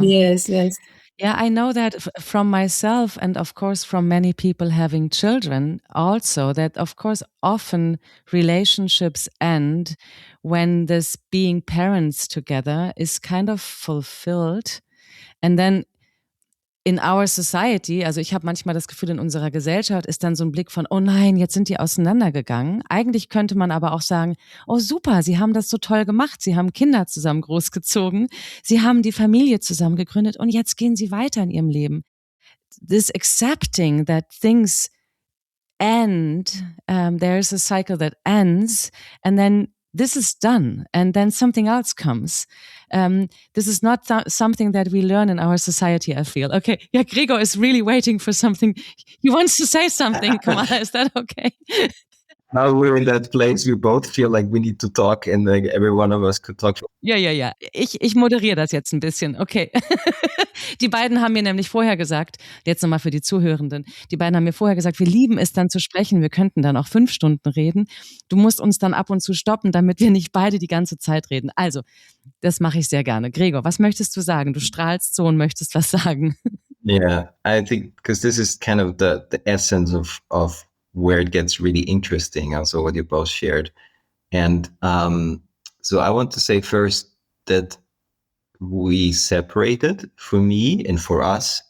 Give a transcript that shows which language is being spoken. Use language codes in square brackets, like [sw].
[en] Yes, yes. Yeah, I know that from myself and of course from many people having children also, that of course often relationships end when this being parents together is kind of fulfilled. And then in our society, [de] also ich habe manchmal das Gefühl, in unserer Gesellschaft ist dann so ein Blick von, oh nein, jetzt sind die auseinandergegangen. Eigentlich könnte man aber auch sagen, oh super, sie haben das so toll gemacht, sie haben Kinder zusammen großgezogen, sie haben die Familie zusammen gegründet und jetzt gehen sie weiter in ihrem Leben. [en] This accepting that things end, there's a cycle that ends and then this is done and then something else comes. This is not something that we learn in our society, I feel. Okay, yeah, Gregor is really waiting for something. He wants to say something. Komala, is that okay? Now we're in that place, we both feel like we need to talk and like every one of us could talk. [de] Ja. Ich moderiere das jetzt ein bisschen. Okay. Die beiden haben mir nämlich vorher gesagt, jetzt nochmal für die Zuhörenden, die beiden haben mir vorher gesagt, wir lieben es dann zu sprechen, wir könnten dann auch 5 Stunden reden. Du musst uns dann ab und zu stoppen, damit wir nicht beide die ganze Zeit reden. Also, das mache ich sehr gerne. Gregor, was möchtest du sagen? Du strahlst so und möchtest was sagen. [en] Yeah, I think because this is kind of the essence of where it gets really interesting, also what you both shared. And so I want to say first that we separated for me and for us.